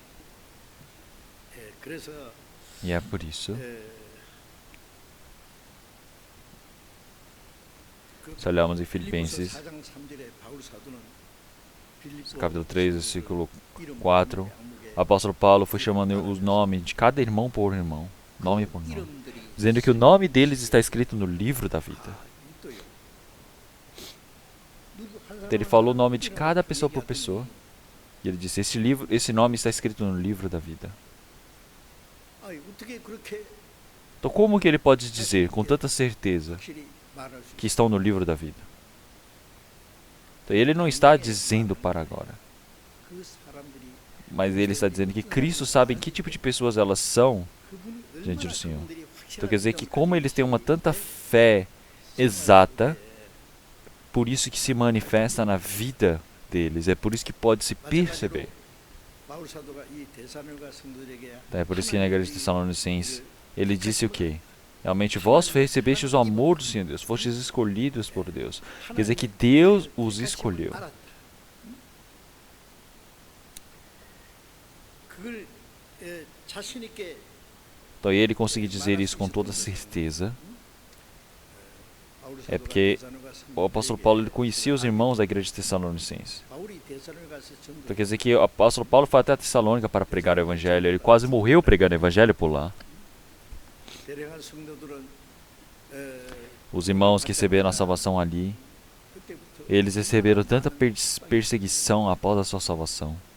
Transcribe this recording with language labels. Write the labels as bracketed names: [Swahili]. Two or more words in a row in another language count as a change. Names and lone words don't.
[Portuguese] E é por isso, se olharmos em Filipenses, capítulo 3, versículo 4, o apóstolo Paulo foi chamando o nome de cada irmão por irmão, nome por nome, [Korean] 이름들이 [Portuguese] dizendo que o nome deles está escrito no livro da vida. [Korean] 또요. [Portuguese] Então ele falou o nome de cada pessoa por pessoa. E ele disse, esse nome está escrito no livro da vida. [Korean] 어떻게 그렇게 [Portuguese] Então como que ele pode dizer com tanta certeza [Korean] 확실히 말할 수 [Portuguese] que estão no livro da vida? Então ele não está dizendo para agora, [Korean] 그 사람들이 [Portuguese] mas ele está dizendo que Cristo sabe que tipo de pessoas elas são [Korean] 그분이 [Portuguese] diante do [Korean] 얼마나 [Portuguese] Senhor. [Korean] 그분들이 [Portuguese] Então quer dizer que [Korean] 확실한 [Portuguese] como eles têm uma [Korean] 믿음을 [Portuguese] tanta fé exata, por isso que se manifesta na vida deles, é por isso que pode se perceber. [Korean] 바울 사도가 이 데살로니가 성도들에게 [Portuguese] Então, é por isso que na igreja de Tessalonicenses ele disse o quê? Realmente vós recebestes o amor do Senhor Deus, fostes escolhidos por Deus. Quer dizer que Deus os escolheu. [Korean] 그걸 자신 있게 [Portuguese] Então ele conseguiu dizer isso com toda certeza. É porque o apóstolo Paulo ele conhecia os irmãos da igreja de Tessalonicenses. Então quer dizer que o apóstolo Paulo foi até a Tessalônica para pregar o evangelho. Ele quase morreu pregando o evangelho por lá. Os irmãos que receberam a salvação ali, eles receberam tanta perseguição após a sua salvação.